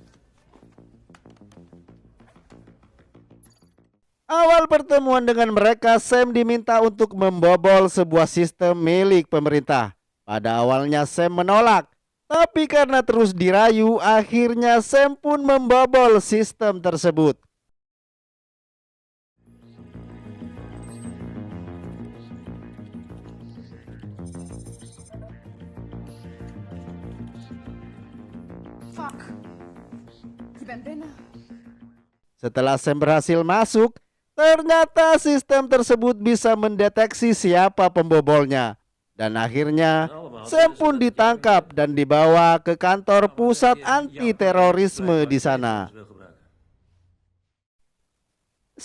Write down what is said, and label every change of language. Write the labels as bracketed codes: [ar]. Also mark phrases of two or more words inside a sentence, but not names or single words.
[id] Awal pertemuan dengan mereka, Sam diminta untuk membobol sebuah sistem milik pemerintah. Pada awalnya Sam menolak, tapi karena terus dirayu, akhirnya Sam pun membobol sistem tersebut. Fuck. [nl] Je bent binnen. [id] Setelah Sam berhasil masuk, ternyata sistem tersebut bisa mendeteksi siapa pembobolnya. Dan akhirnya Sam pun ditangkap dan dibawa ke kantor pusat anti terorisme di sana.